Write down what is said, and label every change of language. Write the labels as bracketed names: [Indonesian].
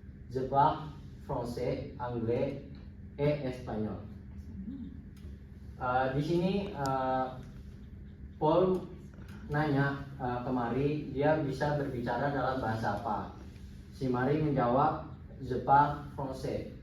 [French] Je parle français, anglais, et espagnol. [Indonesian] Di sini Paul nanya ke Marie, dia bisa berbicara dalam bahasa apa. Si Marie menjawab, [French] je parle français.